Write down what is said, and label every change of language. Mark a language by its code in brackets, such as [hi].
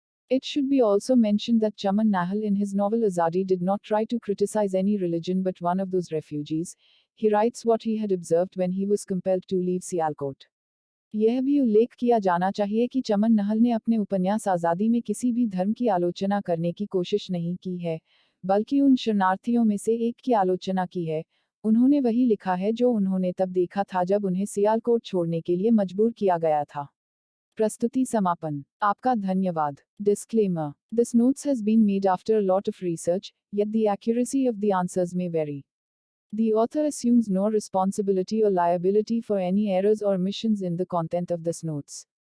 [en] It should be also mentioned that Chaman Nahal in his novel Azadi did not try to criticize any religion but one of those refugees. He writes what he had observed when he was compelled to leave Sialkot. [hi] यह भी उल्लेख किया जाना चाहिए कि चमन नहल ने अपने उपन्यास आज़ादी में किसी भी धर्म की आलोचना करने की कोशिश नहीं की है, बल्कि उन शरणार्थियों में से एक की आलोचना की है। उन्होंने वही लिखा है जो उन्होंने तब देखा था जब उन्हें सियालकोट छोड़ने के लिए मजबूर किया गया था। प्रस्तुति समापन। आपका धन्यवाद। Disclaimer. [en] This notes has been made after a lot of research, yet the accuracy of the answers may vary. The author assumes no responsibility or liability for any errors or omissions in the content of this notes.